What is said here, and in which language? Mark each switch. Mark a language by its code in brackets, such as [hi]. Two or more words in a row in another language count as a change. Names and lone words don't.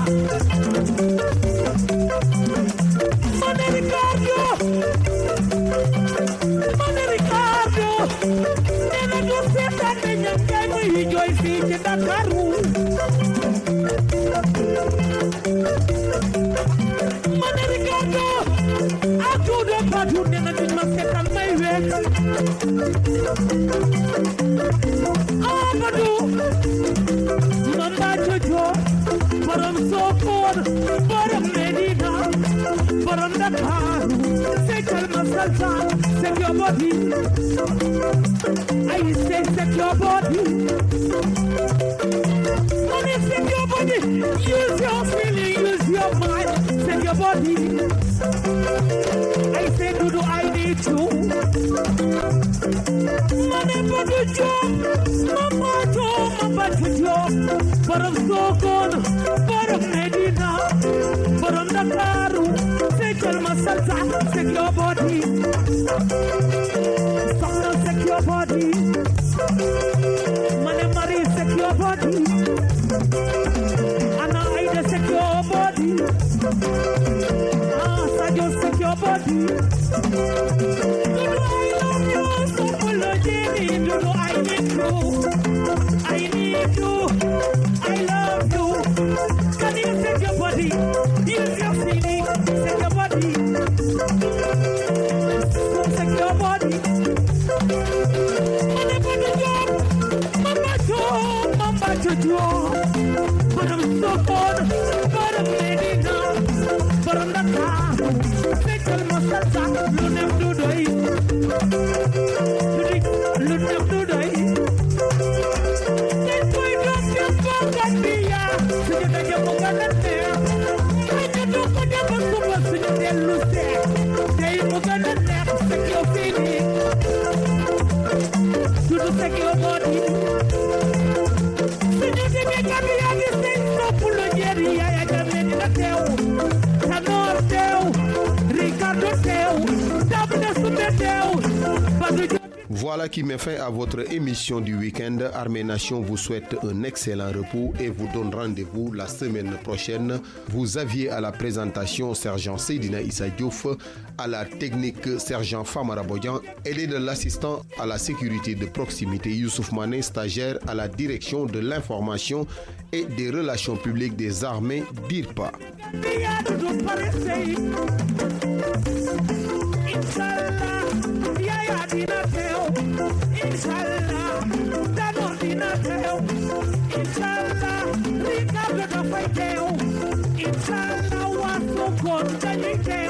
[wo] ma ne Ricardo nena du seetaan ne ñam kay muy jooy fii ci Dakaru ma ne Ricardo ak tuudo patu nena duñ ma seetaan may wekk Amadou Mamba Jojo borom Sokone borom Medina borom Dakaru seetal ma salsa [en] set your body I say set your body money set your body use your feeling use your mind set your body I say Dudu I need you money body job mama job [wo] borom Sokone borom Medina borom Dakaru seetal ma salsa [en] set your body Shake your body, Mane Marie, shake your body, Anna Aida, shake your body, Sajo, shake your body. Dudu, I love you, so full of Jenny. Dudu, I need you, I love you. Can you shake your body? Use your feeling, shake your body. So shake your body. Mamba Jojo, [wo] borom Sokone, borom Medina, borom Dakar, seetal ma salsa lu nem du doy, lu nem du doy. Dañ koy doon def ba Gambia, suñu daje mu gën a neex, ñu du ko def ba suba suñu dellu see, tey mu gën a neex fekk yow fii nii. [en] Dudu shake your body. [wo] Suñu demee Gambia gi sëñ Sopulu Njeri Yaya Jammeh dina teew Tanor teew Ricardo teew Dabine Sume teew [fr] Voilà qui met fin à votre émission du week-end. Armée Nation vous souhaite un excellent repos et vous donne rendez-vous la semaine prochaine. Vous aviez à la présentation Sergent Seydina Issa Diouf, à la technique Sergent Famara Bodian, aidé de l'assistant à la sécurité de proximité Youssouf Mané, stagiaire à la direction de l'information et des relations publiques des armées DIRPA. [wo] Inshallah, Danor dina teew. Inshallah, Ricardo dafay teew. Inshallah, waa Sokone dañuy teew.